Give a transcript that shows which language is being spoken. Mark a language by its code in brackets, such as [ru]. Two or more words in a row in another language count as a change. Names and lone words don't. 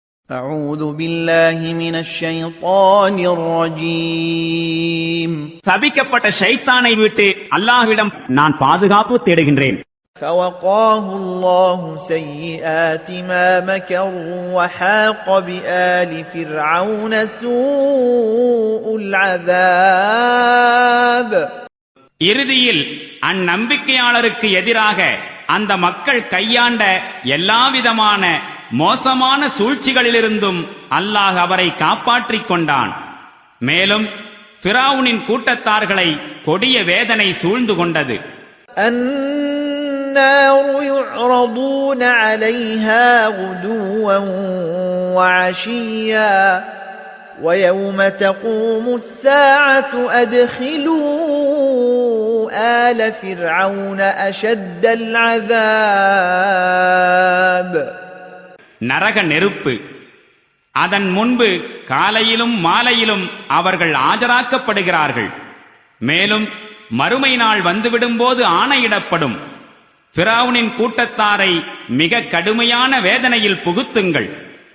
[ar] أعوذ بالله من الشيطان الرجيم [ta] சபிக்கப்பட்ட ஷைத்தானை விட்டு அல்லாஹ்விடம் நான் பாதுகாப்பு தேடுகின்றேன். [ar] فوقاه الله سيئات ما مكروا وحاق بآل فرعون سوء العذاب. [ta] இறுதியில் அந்நம்பிக்கையாளருக்கு எதிராக அந்த மக்கள் கையாண்ட எல்லாவிதமான மோசமான சூழ்ச்சிகளிலிருந்தும் அல்லாஹ் அவரை காப்பாற்றிக் கொண்டான். மேலும் ஃபிரௌனின் கூட்டத்தார்களை கொடிய வேதனை சூழ்ந்து கொண்டது. [ar] النار يعرضون عليها غدوا وعشيا ويوم تقوم الساعة أدخلوا آل فرعون أشد العذاب. [ta] நரக நெருப்பு அதன் முன்பு காலையிலும் மாலையிலும் அவர்கள் ஆஜராக்கப்படுகிறார்கள். மேலும் மறுமை நாள் வந்துவிடும் போது ஆணையிடப்படும், ஃபிரௌனின் கூட்டத்தாரை மிக கடுமையான வேதனையில் புகுத்துங்கள்.